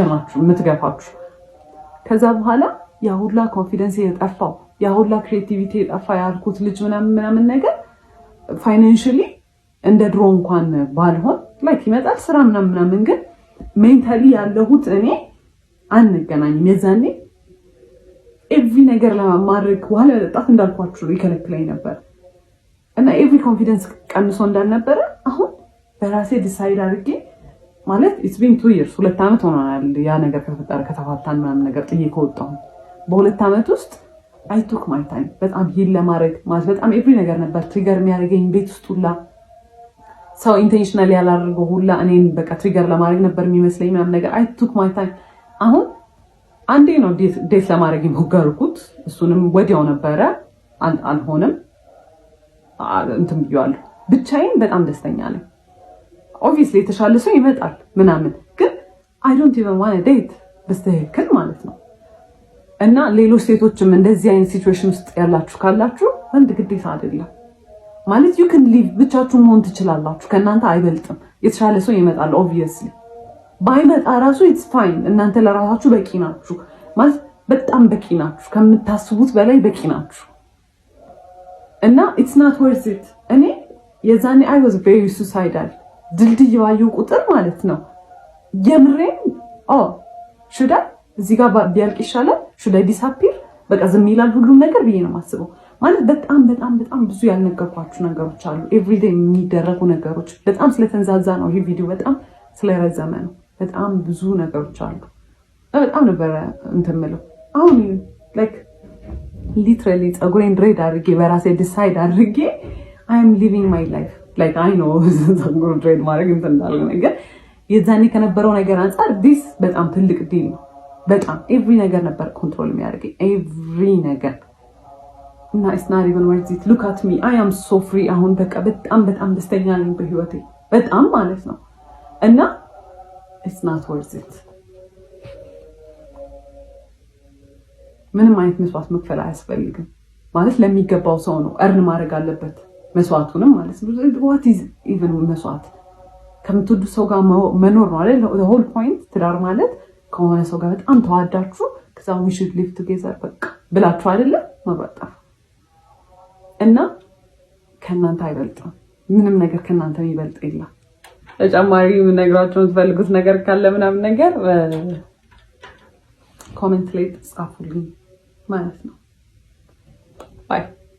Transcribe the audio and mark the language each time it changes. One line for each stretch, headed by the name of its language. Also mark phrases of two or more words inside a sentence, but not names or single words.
Amharic: ናችሁ የምትገፋችሁ። ከዛ በኋላ ያ ሁላ ኮንፊደንስ የጠፋው ያ ሁላ ክሬቲቪቲ የጠፋ ያልኩት ልጅ ምናምን ነገር ፋይናንሻሊ እንደ ድሮ እንኳን ባልሆን ይመጣል ስራ ምናምን ግን ሜንታሊ ያለሁት እኔ አንገናኝም። የዛኔ ኤቭሪ ነገር ለማድረግ ዋለ ለጣት እንዳልኳችሁ ይከለክለኝ ነበር እና ኤቭሪ ኮንፊደንስ ቀንሶ እንዳልነበረ አሁን በራሴ ዲሳይድ አድርጌ ማለት
English: it's been 2 years
Amharic: 2 ዓመት ሆኗል ያ ነገር ከተፈጠረ ከተፋታን ምናምን ነገር ጥዬ ከወጣሁ በ2 ዓመት ውስጥ
English: I took my time
Amharic: በጣም ሂል ለማድረግ ማለት በጣም ኤቭሪ ነገር ነበር ትሪገር የሚያደርገኝ ቤት ውስጥ ሁላ ሰው ኢንቴንሽናሊ ያላደረገው ሁላ እኔን በቃ ትሪገር ለማድረግ ነበር የሚመስለኝ ምናምን ነገር
English: I took my time።
Amharic: አሁን አንዴ ነው ዴት ለማድረግ የሞከርኩት፣ እሱንም ወዲያው ነበረ አልሆነም እንትን ብያለሁ። ብቻዬን በጣም ደስተኛ ነኝ። ኦብቪየስሊ የተሻለ ሰው ይመጣል ምናምን ግን
English: I don't even want to date
Amharic: በስተክል ማለት ነው። እና ሌሎች ሴቶችም እንደዚህ አይነት ሲቹዌሽን ውስጥ ያላችሁ ካላችሁ ወንድ ግዴታ አይደለም ማለት
English: you can live
Amharic: ብቻችሁን መሆን ትችላላችሁ። ከእናንተ አይበልጥም። የተሻለ ሰው ይመጣል obviously ባይመጣ ራሱ
English: it's fine።
Amharic: እናንተ ለራሳችሁ በቂ ናችሁ ማለት በጣም በቂ ናችሁ፣ ከምታስቡት በላይ በቂ ናችሁ። እና
English: it's not worth it።
Amharic: እኔ የዛኔ
English: I was very suicidal
Amharic: ድልድይ ባየሁ ቁጥር ማለት ነው የምሬን
English: should I
Amharic: እዚህ ጋር ቢያልቅ ይሻላል
English: should I disappear
Amharic: በቃ ዝም ይላል ሁሉም ነገር ብዬ ነው የማስበው። ማለት በጣም ብዙ ያልነገርኳችሁ ነገሮች አሉ። ኤቭሪዴይ የሚደረጉ ነገሮች በጣም ስለተንዛዛ ነው ይሄ ቪዲዮ በጣም ስለረዘመ ነው። በጣም ብዙ ነገሮች አሉ። በጣም ነበር እንትምለው አሁን ሊትራሊ ጸጉሬን ድሬድ አድርጌ በራሴ ዲሳይድ አድርጌ
English: I am living my life I know
Amharic: ጸጉር ድሬድ ማድረግ እንትን እንዳለ ነገር የዛኔ ከነበረው ነገር አንፃር ዲስ በጣም ትልቅ ዲል ነው። በጣም ኤቭሪ ነገር ነበር ኮንትሮል የሚያደርገኝ ኤቭሪ ነገር እና
English: it's not even worth it. Look at me, I am so free.
Amharic: አሁን በቃ በጣም ደስተኛ ነኝ በህይወቴ በጣም ማለት ነው። እና
English: it's not worth it.
Amharic: ምንም አይነት መስዋዕት መክፈል አያስፈልግም ማለት ለሚገባው ሰው ነው እርን ማድረግ አለበት መስዋዕቱንም ማለት ነው።
English: what is even
Amharic: መስዋዕት? ከምትወዱ ሰው ጋር መኖር ነው አይደል?
English: the whole point
Amharic: ትዳር ማለት ከሆነ ሰው ጋር በጣም ተዋዳችሁ ከዛ
English: we should live together
Amharic: በቃ ብላችሁ አይደለ መብራጣፍ እና ከናንተ አይበልጥም ምንም ነገር ከናንተ የሚበልጥ የለም። ተጨማሪ ነግራችሁ የምትፈልጉት ነገር ካለ ምናምን ነገር ኮሜንት ላይ ጻፉልኝ ማለት ነው። ባይ